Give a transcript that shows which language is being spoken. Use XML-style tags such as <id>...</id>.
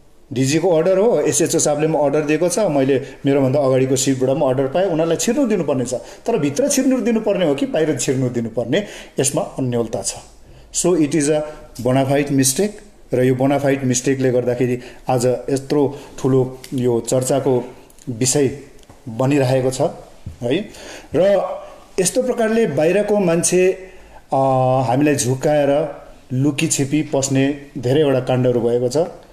<ne>डिजीको order हो, SHO साहबले पनि अर्डर दिएको छ, मैले मेरोभन्दा अगाडिको सिटबाट पनि अर्डर पाएँ, उनीहरूलाई छिर्नु दिनुपर्ने छ। तर भित्र छिर्नु दिनुपर्ने हो कि बाहिर छिर्नु दिनुपर्ने, यसमा अन्योलता छ।</ne> <en>So it is a bona fide mistake.</en> <ne>र यो बोनाफाइड मिस्टेकले गर्दाखेरि आज यत्रो ठुलो यो चर्चाको विषय बनिरहेको छ है। र यस्तो प्रकारले बाहिरको मान्छे हामीलाई झुक्काएर लुकी छिपी पस्ने धेरैवटा काण्डहरू भएको छ।</ne>